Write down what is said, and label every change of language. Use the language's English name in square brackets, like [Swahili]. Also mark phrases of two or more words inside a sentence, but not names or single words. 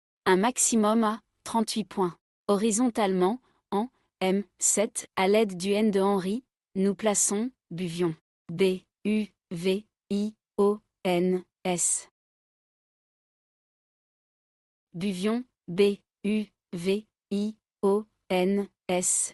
[French] Un maximum à 38 points. Horizontalement, en M7, à l'aide du N de Henry, nous plaçons Buvion. B, U, V, I, O, N, S. Buvion, B, U, V, I, O, N, S.